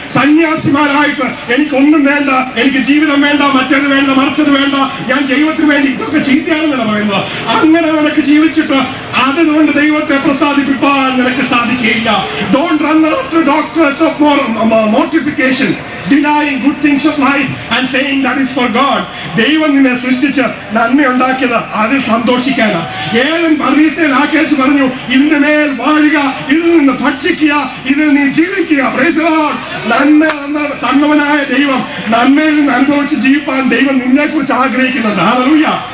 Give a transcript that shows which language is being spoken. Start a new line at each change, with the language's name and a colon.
Malayalam: സന്യാസിമാരായിട്ട് എനിക്കൊന്നും വേണ്ട, എനിക്ക് ജീവിതം വേണ്ട, മറ്റേത് വേണ്ട, മറിച്ചത് വേണ്ട, ഞാൻ ദൈവത്തിന് വേണ്ടി ഇതൊക്കെ ചീത്തയാണെന്നാണ് പറയുന്നത്. അങ്ങനെ നിനക്ക് ജീവിച്ചിട്ട് അതുകൊണ്ട് ദൈവത്തെ പ്രസാദിപ്പിക്കാൻ നിനക്ക് സാധിക്കുകയില്ല.
English: Don't run after doctors of mortification, denying good things of life and saying that is for God.
Malayalam: ദൈവം നിന്നെ സൃഷ്ടിച്ച് നന്മയുണ്ടാക്കിയത് അതിൽ സന്തോഷിക്കാനാ. ഏവൻ പർദീസയിലാക്കി പറഞ്ഞു, ഇതിന്റെ മേൽ വാഴുക, ഇതിൽ നിന്ന് ഭക്ഷിക്കുക, ഇതിൽ നീ ജീവിക്കുക.
English: Praise the lord.
Malayalam: നന്മ തന്നവനായ ദൈവം നന്മയിൽ നിന്ന് അനുഭവിച്ച് ജീവിപ്പാൻ ദൈവം നിന്നെ കുറിച്ച് ആഗ്രഹിക്കുന്നുണ്ട്. ഹല്ലേലൂയ.